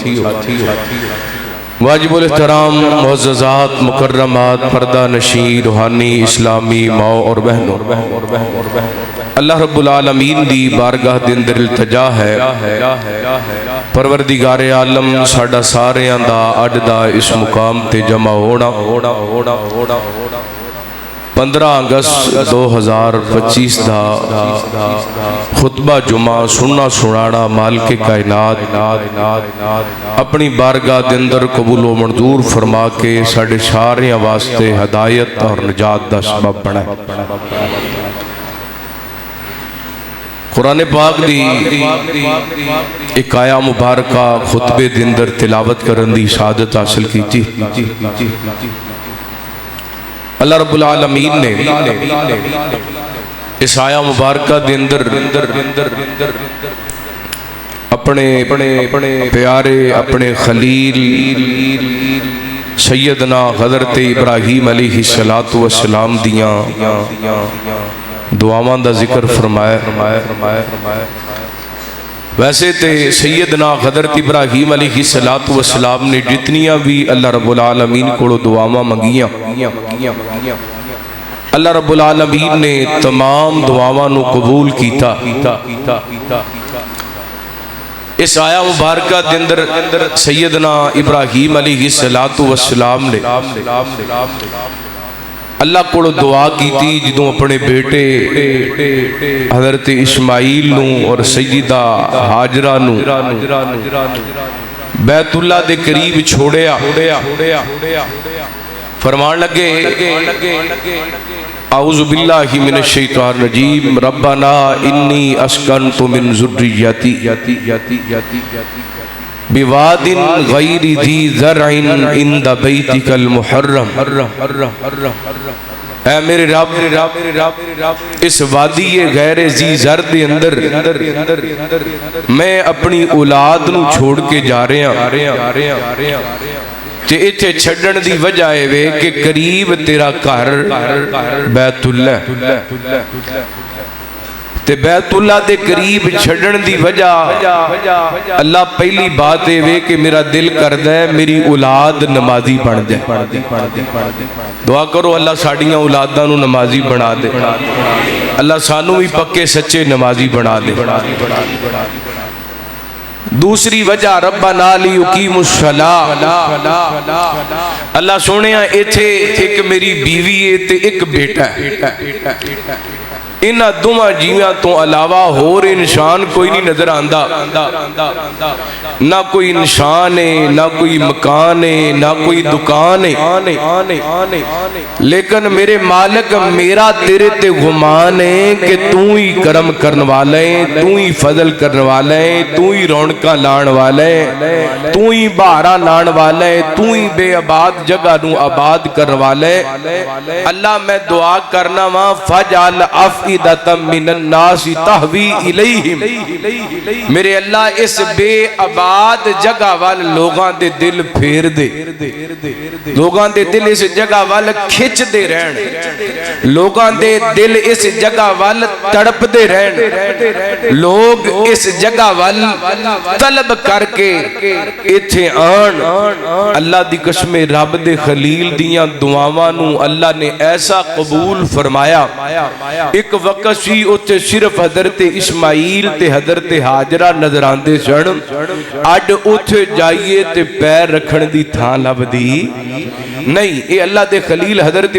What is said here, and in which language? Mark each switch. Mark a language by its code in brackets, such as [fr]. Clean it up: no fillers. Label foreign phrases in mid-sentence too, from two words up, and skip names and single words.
[pa] واجب الاحترام معززات مکرمات پردہ نشین روحانی اسلامی ماؤں اور بہنوں اللہ رب العالمین دی بارگاہ دے اندر التجا ہے پروردگار عالم ساڈا ساریاں دا اج دا اس مقام تے جمع ہونا 15 اگست 2025 دا خطبہ جمعہ سننا سنانا مالک کائنات اپنی بارگاہ دے اندر قبول و منظور فرما کے ساڈے ساریاں واسطے ہدایت اور نجات دا سبب بنا قرآن پاک دی ایک آیا مبارکہ خطبے دے اندر تلاوت کرن دی سعادت حاصل کی تھی اللہ رب العالمین نے اس آیا مبارکہ دے اندر اپنے پیارے اپنے خلیل سیدنا حضرت ابراہیم علیہ السلام دیاں دعاواں دا ذکر فرمایا ویسے تے سیدنا حضرت ابراہیم علیہ السلام نے جتنیاں بھی اللہ رب العالمین کو دعاواں منگیاں اللہ رب العالمین نے تمام دعاواں نو قبول کیتا اس آیا مبارکہ دے اندر سیدنا ابراہیم علیہ السلام نے اللہ کو دعا کی تھی جدوں اپنے بیٹے حضرت اسماعیل نو اور سیدہ ہاجرہ نو بیت اللہ دے قریب چھوڑیا فرمان لگے [ar] اعوذ باللہ من الشیطان الرجیم ربنا انی اسکنت من ذریتی بواد غیر ذی زرع عند بیتک المحرم [pa] اے میرے رب اس وادی [ar] غیر ذی زر [pa] دے اندر میں اپنی اولاد نو چھوڑ کے جا رہا تے ایتھے چھڑن دی وجہ ہے وے کہ قریب تیرا گھر بیت اللہ تے بیت اللہ دے قریب چھڑن دی وجہ اللہ پہلی بات ہے کہ میرا دل کردہ ہے میری اولاد نمازی بن جائے دعا کرو اللہ ساڑیاں اولاداں نو نمازی بنا دے اللہ سانو بھی پکے سچے نمازی بنا دے دوسری وجہ [ar] ربنا لیقیموا الصلاۃ [pa] اللہ سونے ایتھے ایک میری بیوی ہے تے ایک بیٹا ہے انہاں دوواں جیواں تو علاوہ اور انسان کوئی نہیں نظر آندا نہ کوئی انسان ہے نہ کوئی مکان ہے نہ کوئی دکان ہے لیکن میرے مالک میرا تیرے تے گمان ہے کہ تو ہی کرم کرنے والا ہے تو ہی فضل کرنے والا ہے تو ہی رونقاں لان والا ہے تو ہی بہاراں لان والا ہے تو ہی بے آباد جگہ نو آباد کرنے والا ہے اللہ میں دعا کرنا [ar] وا فجعل من الناس تحوی الیہم [pa] میرے اللہ اس بے آباد جگہ وال لوگاں دے دل پھیر دے لوگاں دے دل اس جگہ وال کھچ دے رہن لوگاں دے دل اس جگہ وال تڑپ دے رہن لوگ اس جگہ وال طلب کر کے ایتھے آن اللہ دی قسم رب دے خلیل دیاں دعاواں نو اللہ نے ایسا قبول فرمایا ایک وقت سی اتھے صرف حضرت اسماعیل تے حضرت حاجرہ نظر آندے سن اڈ اتھے جائیے تے پیر رکھن دی تھاں لب دی نہیں اے اللہ دے خلیل حضرت